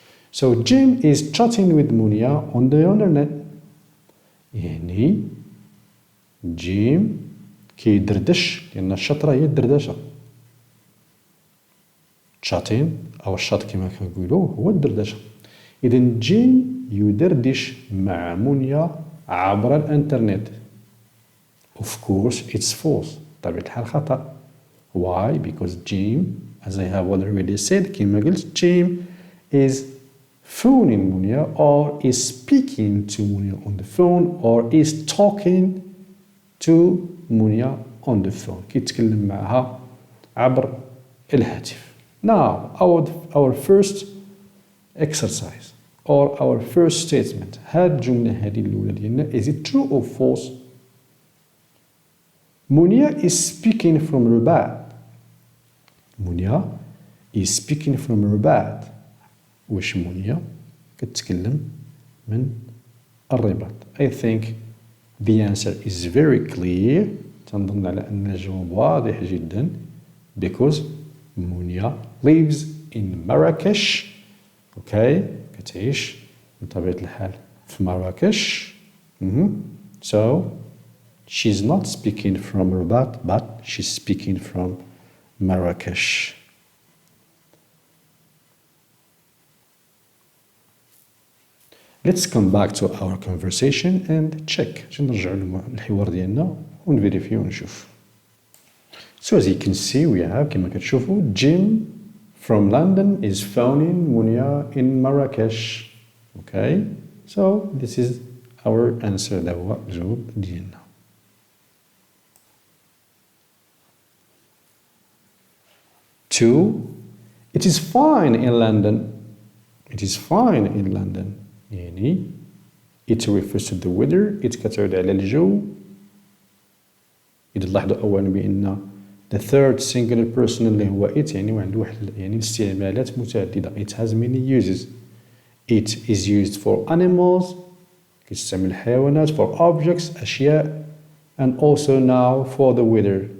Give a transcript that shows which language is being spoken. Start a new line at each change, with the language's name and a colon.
English: So Jim is chatting with Munia on the internet.
Arabic: يعني جيم كيدردش لأن الشطرة هي الدردشة. تشاتين أو الشات كما كنقولوا هو الدردشة. إذن جيم يدردش مع منيا عبر الإنترنت.
English: Of course it's false.
Arabic: بطبيعة الحال خطأ.
English: Why? Because Jim, as I have already said,
Arabic: كما قلت
English: Jim is phoning Munia or is speaking to Munia on the phone or is talking to Munia on the phone
Arabic: كيتكلم معها عبر الهاتف.
English: Now our first exercise or our first statement
Arabic: هاد الجملة هذه الأولى ديالنا
English: is it true or false؟ Munia is speaking from Rabat. Munia is speaking from Rabat.
Arabic: واش منيا كتكلم من الرباط.
English: I think The answer is very clear.
Arabic: تنظن على أن الجواب واضح جدا.
English: Because Munia lives in Marrakesh. Okay.
Arabic: كتعيش بطبيعة الحال في مراكش.
English: So she's not speaking from Rabat, but she's speaking from Marrakesh. Let's come back to our conversation and check.
Arabic: نرجعوا للحوار ديالنا ونفيريفيو ونشوف.
English: So as you can see we have
Arabic: كما كتشوفوا
English: Jim from London is phoning Munia in Marrakesh. Okay, so this is our answer.
Arabic: ده هو الجواب ديالنا.
English: Two, it is fine in London. It is fine in London. يعني it refers to the weather.
Arabic: it كتعود على الجو. إذا لاحظوا أولا بأن
English: the third singular person
Arabic: اللي هو it يعني عنده واحد يعني استعمالات متعددة.
English: It has many uses. It is used for animals.
Arabic: كيستعمل الحيوانات
English: for objects
Arabic: أشياء
English: and also now for the weather.